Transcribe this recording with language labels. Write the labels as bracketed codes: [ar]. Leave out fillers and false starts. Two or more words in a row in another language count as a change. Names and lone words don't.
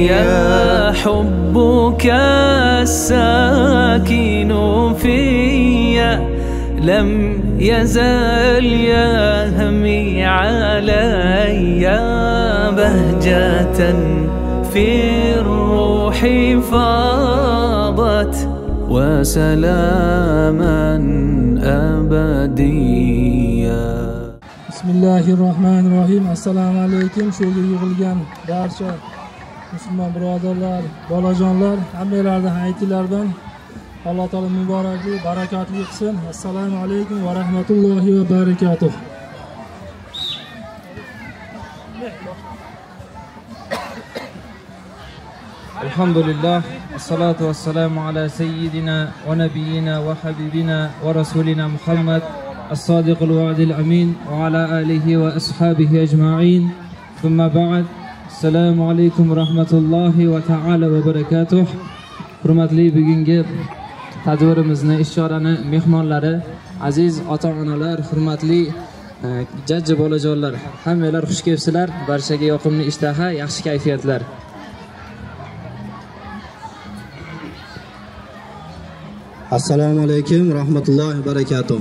[ar] يا حبك الساكن فيا لم يزل يهمي علي. بهجة في الروح فاضت وسلاما أبديا. Bismillahirrahmanirrahim. السلام عليكم. [uz] Shu yerga yig'ilgan barcha musulmon birodarlar, bolajonlar, hammalardan hayitlar bilan Alloh taolo muborakli, barakotli qilsin. [ar] السلام عليكم ورحمة الله وبركاته. الحمد لله، والصلاة والسلام على سيدنا ونبينا وحبيبنا ورسولنا محمد الصادق الوعد الأمين وعلى آله وأصحابه أجمعين. ثم بعد. السلام عليكم ورحمة الله وتعالى وبركاته. [uz] Hurmatli bugungi tadbirimizni ishorani mehmonlari, aziz ota-onalar, hurmatli jajji bolajonlar, hammalar xush kelibsizlar. Barchaga yoqimli ishtaha, yaxshi kayfiyatlar. [ar] السلام عليكم رحمة الله بركاته.